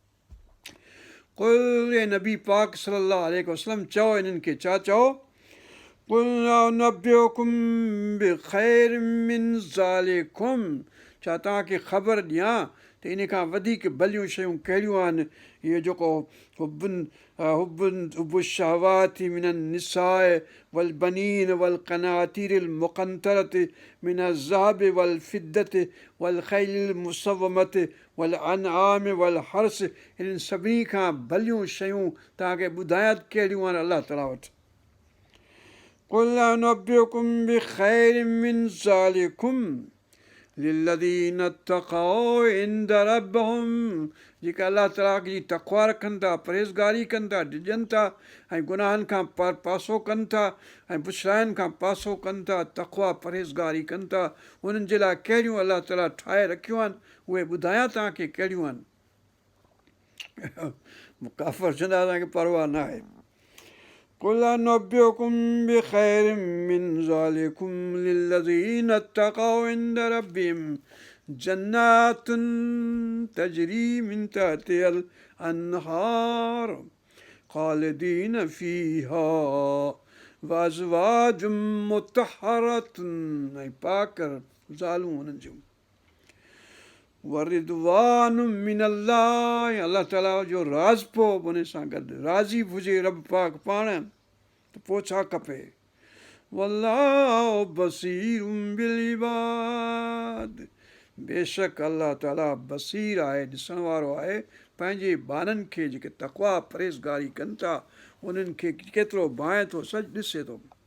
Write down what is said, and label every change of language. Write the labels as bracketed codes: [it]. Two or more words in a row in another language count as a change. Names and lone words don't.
[sd] कुल, ए नबी पाक [ar] صلى الله عليه وسلم, [sd] चओ इन्हनि खे, छा चओ? [ar] قل أؤنبئكم بخير من ذلكم, [sd] छा तव्हांखे ख़बर ॾियां त इन खां वधीक भलियूं शयूं कहिड़ियूं आहिनि? इहो जेको [ar] حب الشهوات من النساء والبنين والقناطير المقنطرة من الذهب والفضة والخيل المسومة والأنعام والحرث, [sd] इन्हनि सभिनी खां भलियूं शयूं तव्हांखे ॿुधायां कहिड़ियूं आहिनि अलाह ताला वटि। [ar] قل أؤنبئكم بخير من ذلكم للذين اتقوا عند ربهم, [sd] जेका अलाह ताला जी तक़वा रखनि था, परहेज़गारी कनि था, डिॼनि था, ऐं गुनाहनि खां पासो कनि था, ऐं बुछड़ाइनि खां पासो कनि था, तक़वा परहेज़गारी कनि था, उन्हनि जे लाइ कहिड़ियूं अलाह ताला ठाहे रखियूं आहिनि, उहे ॿुधायां तव्हांखे कहिड़ियूं आहिनि। काफ़र चवंदा असांखे परवाह न आहे। [ar] قل أؤنبئكم بخير من ذلكم للذين اتقوا عند ربهم جنات تجري من تحتها الأنهار خالدين فيها وأزواج مطهرة, [sd] ऐं पाक ज़ालूं हुननि जूं। [ar] ورضوان من الله, [sd] अलाह ताला जो राज़ पोइ उन सां गॾु राज़ी बि हुजे रब पाक पाण, त पोइ छा खपे। [ar] والله بصير بالعباد, [sd] बेशक अलाह ताला बसीर आहे, ॾिसण वारो आहे पंहिंजे बाननि खे जेके तक़वा परहेज़गारी कनि था उन्हनि खे केतिरो भाए थो, सॼु ॾिसे थो।